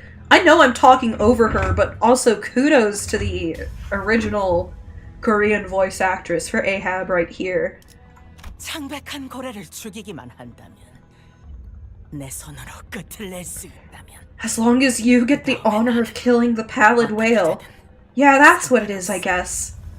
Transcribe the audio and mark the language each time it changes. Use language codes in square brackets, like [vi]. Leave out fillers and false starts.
[en] I know I'm talking over her, but also kudos to the original Korean voice actress for Ahab right here. [ko] 창백한 고래를 죽이기만 한다면 내 손으로 끝을 낼 수 있다면. [en] As long as you get the honor of killing the pallid whale. Yeah, that's what it is, I guess.